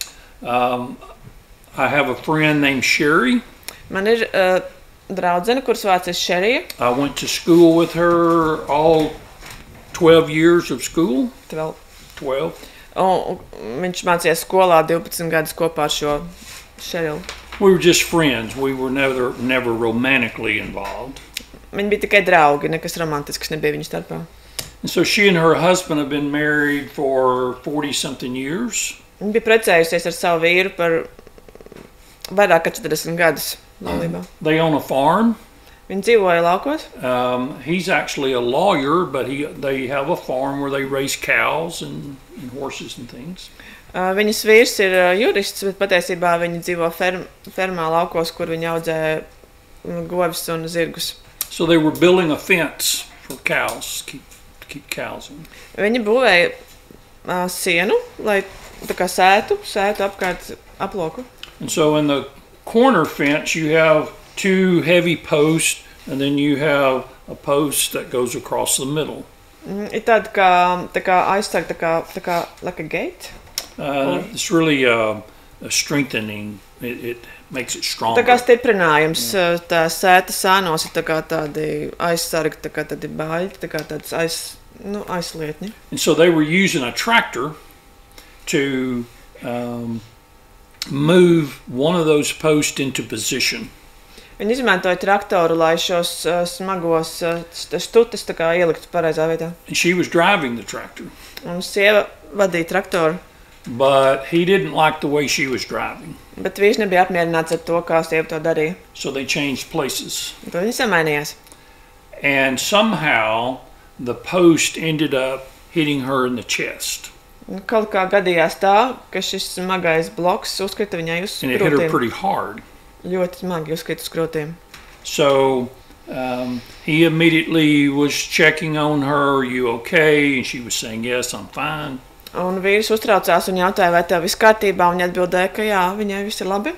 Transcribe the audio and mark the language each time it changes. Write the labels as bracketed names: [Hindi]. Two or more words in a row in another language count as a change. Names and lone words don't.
[English] I have a friend named Sherry. [Latvian] Man ir draudzene, kuras vārds ir Sherija. [English] I went to school with her all 12 years of school. 12. [Latvian] Viņš mācījās skolā 12 gadus kopā ar šo Sheriju. [English] We were just friends. We were never romantically involved. [Latvian] Viņi bija tikai draugi, nekas romantisks nebija viņu starpā. [English] And so she and her husband have been married for 40-something years. [Latvian] Viņa bija precējusies ar savu vīru par vairāk kā 40 gadus laulībā. [English] They own a farm. [Latvian] Viņi dzīvoja laukos. [English] He's actually a lawyer, but they have a farm where they raise cows and horses and things. [Latvian] Viņas vīrs ir jurists, bet patiesībā viņi dzīvo fermā laukos, kur viņi audzē govis un zirgus. [English] So they were building a fence for cows, to keep cows in. [Latvian] Viņi būvēja sienu, lai tā kā sētu apkārt aploku. [English] And so in the corner fence you have 2 heavy posts And then you have a post that goes across the middle. [Latvian] Ir tāda kā aizsarga, tā kā [English] like a gate. It's really a strengthening. It makes it stronger. [Latvian] Tā kā stiprinājums, tā sēta sānos ir tā kā tādi aizsargi, tā kā tādi baļķi, tā kā tāds aizlietņi. [English] And so they were using a tractor to move one of those posts into position. [Latvian] Viņi izmantoja traktoru, lai šos smagos stutis tā kā ieliktu pareizā vietā. [English] And she was driving the tractor. [Latvian] Un sieva vadīja traktoru. [English] But he didn't like the way she was driving. [Latvian] Bet vīrs nebija apmierināts ar to, kā sieva to darīja. [English] So they changed places. [Latvian] Tad viņi samainījās. [English] And somehow the post ended up hitting her in the chest. [Latvian] Kaut kā gadījās tā, ka šis smagais bloks uzkrita viņai uz krūtīm. [English] And it hit her pretty hard. [Latvian] Ļoti smagi uzkrita uz krūtīm. [English] So he immediately was checking on her, "Are you okay?" And she was saying, "Yes, I'm fine." [Latvian] Un vīrs uztraucās un jautāja, vai tev viss kārtībā, un viņa atbildēja, ka jā, viņai viss ir labi.